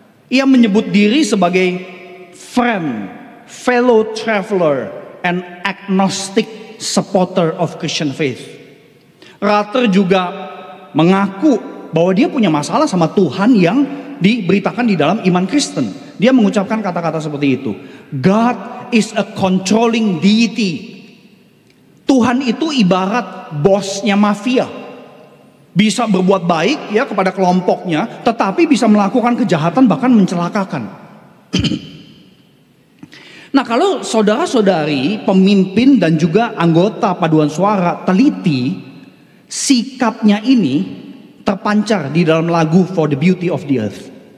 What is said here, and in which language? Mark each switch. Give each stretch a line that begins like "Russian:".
Indonesian: Ia menyebut diri sebagai
English: friend, fellow traveler, and agnostic supporter of Christian faith.
Indonesian: Rutter juga mengaku bahwa dia punya masalah sama Tuhan yang diberitakan di dalam iman Kristen. Dia mengucapkan kata-kata seperti itu.
English: God is a controlling deity.
Indonesian: Tuhan itu ibarat bosnya mafia. Bisa berbuat baik kepada kelompoknya, tetapi bisa melakukan kejahatan bahkan mencelakakan. Nah, kalau saudara-saudari, pemimpin dan juga anggota paduan suara teliti, sikapnya ini terpancar di dalam lagu For the Beauty of the Earth.